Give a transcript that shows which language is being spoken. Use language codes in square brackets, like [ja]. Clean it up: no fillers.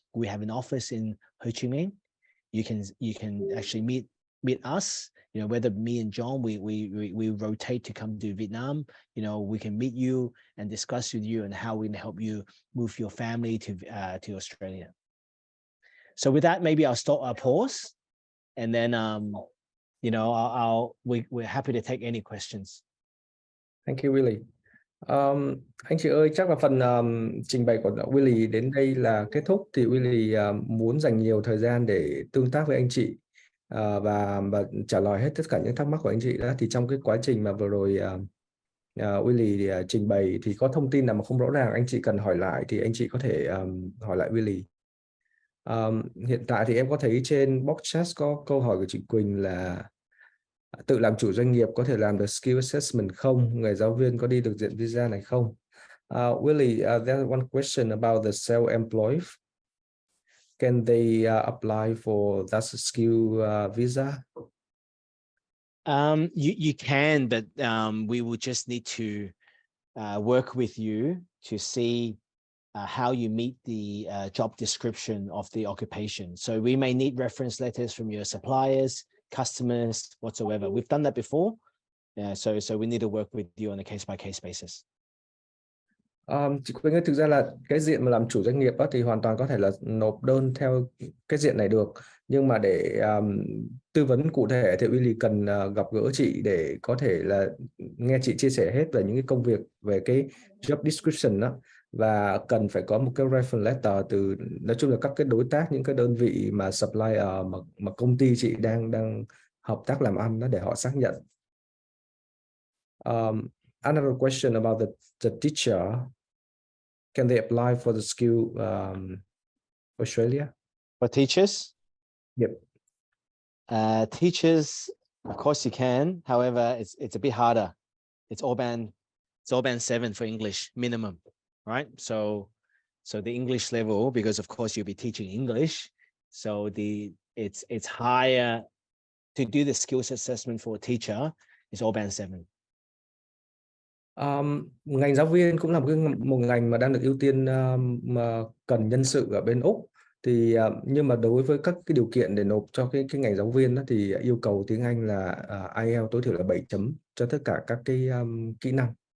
[en] We have an office in Ho Chi Minh. You can actually meet us, you know, whether me and John, we rotate to come to Vietnam, you know, we can meet you and discuss with you and how we can help you move your family to Australia. So with that, maybe I'll pause, and then, you know, we're happy to take any questions. Thank you, Willie. [vi] Anh chị ơi, chắc là phần trình bày của Willie đến đây là kết thúc. Thì Willie muốn dành nhiều thời gian để tương tác với anh chị và trả lời hết tất cả những thắc mắc của anh chị đó. Thì trong cái quá trình mà vừa rồi Willie trình bày thì có thông tin nào mà không rõ ràng anh chị cần hỏi lại thì anh chị có thể hỏi lại Willie. Hiện tại thì em có thấy trên box chat có câu hỏi của chị Quỳnh là tự làm chủ doanh nghiệp có thể làm được skill assessment không? Người giáo viên có đi được diện visa này không? [en] Willie, there's one question about the self-employed. Can they apply for that skill visa? You can, but we will just need to work with you to see how you meet the job description of the occupation. So we may need reference letters from your suppliers, customers, whatsoever. We've done that before. So we need to work with you on a case-by-case basis. [vi] Chị Quỳnh ơi, thực ra là cái diện mà làm chủ doanh nghiệp đó, thì hoàn toàn có thể là nộp đơn theo cái diện này được, nhưng mà để tư vấn cụ thể thì Willy cần gặp gỡ chị để có thể là nghe chị chia sẻ hết về những cái công việc, về cái job description đó, và cần phải có một cái reference letter từ, nói chung là các cái đối tác, những cái đơn vị mà supplier mà công ty chị đang hợp tác làm ăn đó, để họ xác nhận. [en] Another question about the teacher. Can they apply for the skill Australia? For teachers? Yep. Teachers, of course you can. However, it's a bit harder. It's all band 7 for English minimum, right? So the English level, because of course you'll be teaching English, so it's higher to do the skills assessment for a teacher. It's all band 7. [vi] Ngành giáo viên cũng là một ngành mà đang được ưu tiên mà cần nhân sự ở bên Úc, thì nhưng mà đối với các cái điều kiện để nộp cho cái ngành giáo viên đó, thì yêu cầu tiếng Anh là IELTS tối thiểu là 7 chấm cho tất cả các cái kỹ năng.